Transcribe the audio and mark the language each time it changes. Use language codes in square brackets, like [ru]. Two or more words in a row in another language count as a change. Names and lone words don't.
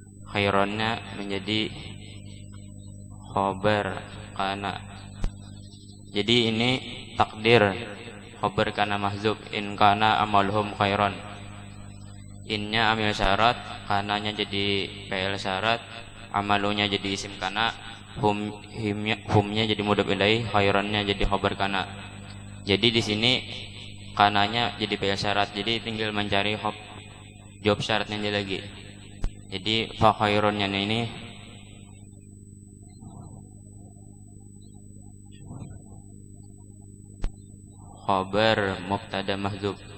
[id] khairannya menjadi [ar] خبر كان. [id] Jadi ini takdir [ar] خبر كان محذوف إن كان عملهم خيرا. [id] Innya [ar] عامل شرط, [id] kananya jadi [ar] فعل شرط, [id] amalunya jadi [ar] اسم كان, [id] humnya jadi [ar] مضاف إليه, [id] khairannya jadi [ar] خبر كان. [id] Jadi di sini kananya jadi [ar] فعل شرط, [id] jadi tinggal mencari jawab syaratnya aja lagi. Jadi fa khairannya ini [ar] خبر مبتدأ محذوف.